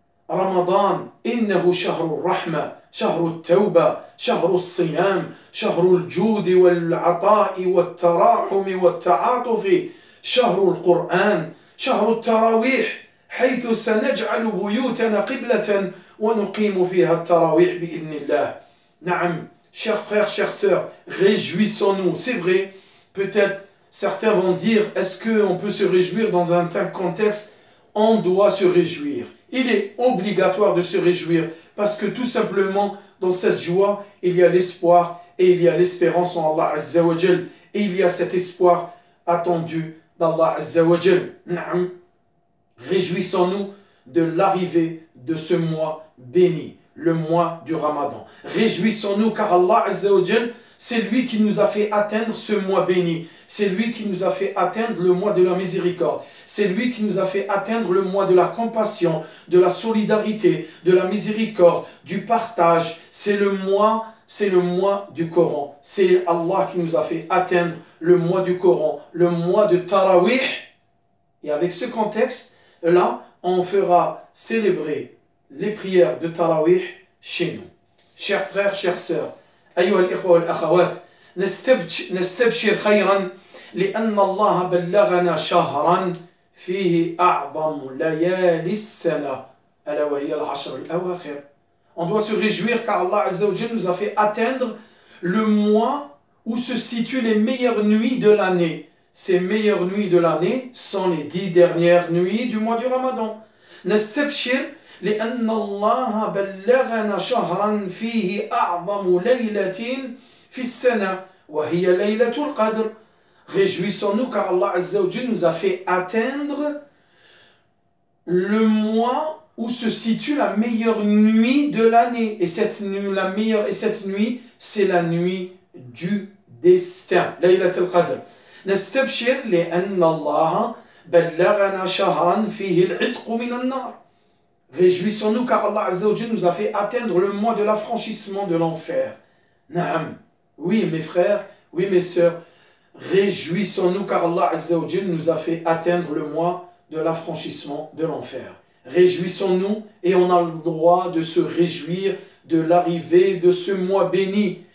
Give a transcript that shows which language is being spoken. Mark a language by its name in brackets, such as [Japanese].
[Arabic] رمضان إنه شهر الرحمة شهر التوبة شهر الصيام شهر الجود والعطاء والتراحم والتعاطف شهر القرآن شهر التراويح حيث سنجعل بيوتنا قبلة ونقيم فيها التراويح بإذن الله. [French] نعم chers frères, chères sœurs, réjouissons-nous. C'est vrai, peut-être certains vont dire, est-ce qu'on peut se réjouir dans un tel contexte? On doit se réjouir. Il est obligatoire de se réjouir parce que tout simplement, dans cette joie, il y a l'espoir et il y a l'espérance en Allah Azza wa Jal. Et il y a cet espoir attendu d'Allah Azza wa Jal. Naam. Réjouissons-nous de l'arrivée de ce mois béni, le mois du Ramadan. Réjouissons-nous car Allah Azza wa Jal, c'est lui qui nous a fait atteindre ce mois béni. C'est lui qui nous a fait atteindre le mois de la miséricorde. C'est lui qui nous a fait atteindre le mois de la compassion, de la solidarité, de la miséricorde, du partage. C'est le mois du Coran. C'est Allah qui nous a fait atteindre le mois du Coran, le mois de Tarawih. Et avec ce contexte-là, on fera célébrer les prières de Tarawih chez nous. Chers frères, chères sœurs, [Arabic] أيها الإخوة والأخوات, نستبشر خيرا لأن الله بلغنا شهرا فيه أعظم ليالي السنة ألا وهي العشر الأواخر. [French] On doit se réjouir car Allah Azza wa Jal nous a fait atteindre le mois où se situent les meilleures nuits de l'année. Ces meilleures nuits de l'année sont les 10 dernières nuits du mois du Ramadan. [Arabic] نستبشر لأن الله بلغنا شهرا فيه أعظم ليلة في السنة وهي ليلة القدر. [French] Réjouissons-nous car Allah Azza wa Jal nous a fait atteindre le mois où se situe la meilleure nuit de l'année. Et cette nuit, c'est la nuit du destin. [Arabic] ليلة القدر. نستبشر لأن الله بلغنا شهرا فيه العتق من النار. [French] Réjouissons-nous car Allah Azza wa Jal nous a fait atteindre le mois de l'affranchissement de l'enfer. Naam. Oui mes frères, oui mes sœurs, réjouissons-nous car Allah Azza wa Jal nous a fait atteindre le mois de l'affranchissement de l'enfer. Réjouissons-nous et on a le droit de se réjouir de l'arrivée de ce mois béni.